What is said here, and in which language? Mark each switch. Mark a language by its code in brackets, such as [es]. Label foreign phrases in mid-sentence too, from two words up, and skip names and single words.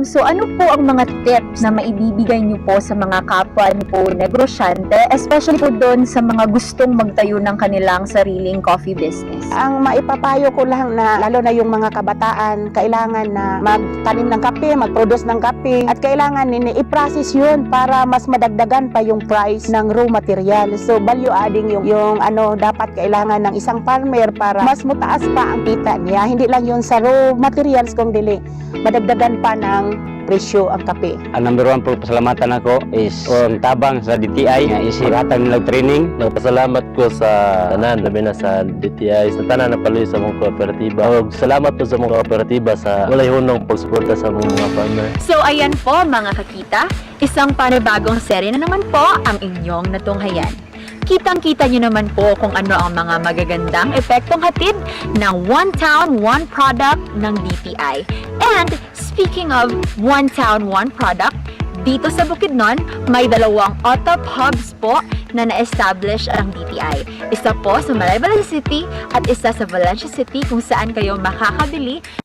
[tl] So, ano po ang mga tips na maibibigay niyo po sa mga kapwa niyo po negosyante, especially po doon sa mga gustong magtayo ng kanilang sariling [en] coffee business? [tl] Ang maipapayo ko lang na, lalo na yung mga kabataan, kailangan na magtanim ng kape, mag-produce ng kape, at kailangan i-process yun para mas madagdagan pa yung price ng [en] raw material. [tl] So, [en] value adding [tl] yung dapat kailangan ng isang farmer para mas mataas pa ang kita niya. Hindi lang yun sa [en] raw materials, [tl] kung dili madagdagan pa ng presyo ang kape. [ceb] Ang [en] number one [ceb] po pasalamatan ako is ang tabang sa DTI nga isiratang nilang training. Nagpasalamat ko sa tanan, labi na sa DTI, sa tanan na paloy sa mong kooperatiba. O, salamat po sa mong kooperatiba sa walay hunong pagsuporta sa mga farmer. So, [tl] ayan po mga kakita, isang panibagong serye na naman po ang inyong natunghayan. Kitang-kita nyo naman po kung ano ang mga magagandang epektong hatid ng One Town, One Product ng DTI. [en] And speaking of One Town, One Product, [tl] dito sa Bukidnon, may dalawang OTOP hubs po na na-establish ang DTI. Isa po sa Malaybalay City at isa sa Valencia City kung saan kayo makakabili.